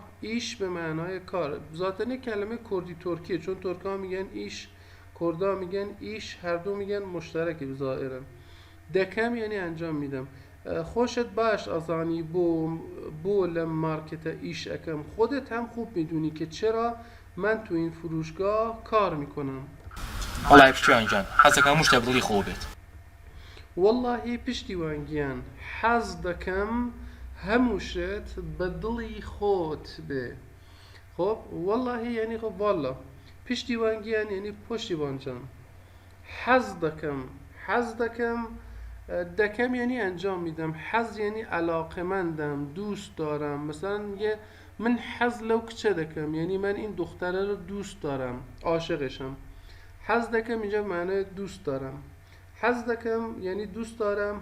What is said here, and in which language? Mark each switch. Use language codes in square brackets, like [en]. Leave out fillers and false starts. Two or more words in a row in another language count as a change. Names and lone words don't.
[fa] ایش به معنای کار، ذاتن کلمه کردی ترکیه، چون ترکا میگن ایش، کردا میگن ایش، هر دو میگن مشترکی ظاهرا. دکم یعنی انجام میدم. [ckb] خوشت باش ازانی بو لم مارکت ایش اکم، [fa] خودت هم خوب میدونی که چرا من تو این فروشگاه کار میکنم. [ckb] والله پشتیوان جان حەزەکەم شتێک دڵی خۆ بێت. والله پشتیوانگیان حەز دەکەم هەمووشت بە دڵی خۆت بێ. [fa] خب والله یعنی خب والا، پشتیوانگیان یعنی پشتیوانجان. [ckb] حەز دەکەم دکم [fa] یعنی انجام میدم. حز یعنی علاقمندم، دوست دارم. مثلا میگه [ckb] من حز لو کچه دکم، [fa] یعنی من این دختره رو دوست دارم، عاشقشم. [ckb] حز دکم [fa] اینجا معنی دوست دارم. [ckb] حز دکم [fa] یعنی دوست دارم.